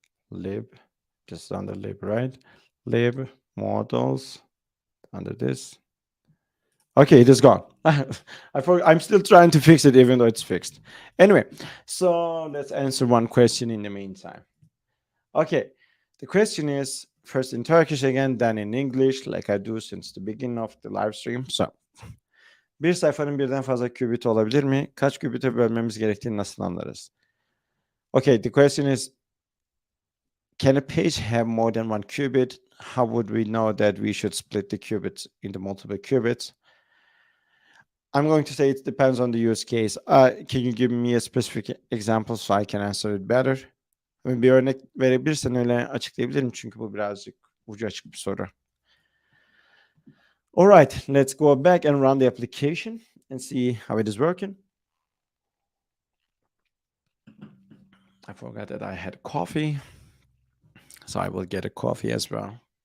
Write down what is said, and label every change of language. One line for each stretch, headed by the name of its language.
English: Lib, just under lib, right? Lib models under this. Okay, it is gone. I'm still trying to fix it, even though it's fixed. Anyway, so let's answer one question in the meantime. Okay, the question is first in Turkish again, then in English, like I do since the beginning of the live stream.
Turkish: So, bir sayfanın birden fazla qubit olabilir mi? Kaç qubit'e bölmemiz gerektiğini nasıl anlarız?
English: Okay, the question is, can a page have more than 1 qubit? How would we know that we should split the qubits into multiple qubits? I'm going to say it depends on the use case. Can you give me a specific example so I can answer it better?
Turkish: Bir örnek verebilirsen öyle açıklayabilirim çünkü bu birazcık ucu açık bir soru.
English: All right, let's go back and run the application and see how it is working. I forgot that I had coffee, so I will get a coffee as well.